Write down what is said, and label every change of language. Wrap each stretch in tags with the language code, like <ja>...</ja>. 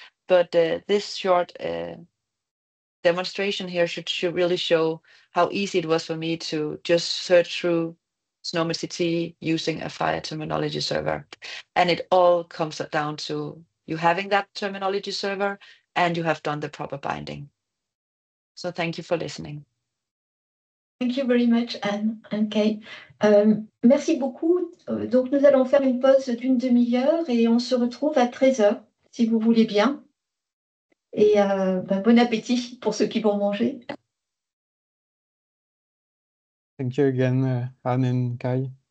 <en>But this short demonstration here should really show how easy it was for me to just search through SNOMED CT using a FHIR terminology server. And it all comes down to you having that terminology server and you have done the proper binding. So thank you for listening. Thank you very much, Anne and Kay.</en> <fr>Merci beaucoup. Donc, nous allons faire une pause d'une demi-heure et on se retrouve à 13h, si vous voulez bien. Et bon appétit pour ceux qui vont manger.</fr> <en>Thank you again, Anne and Kai.</en>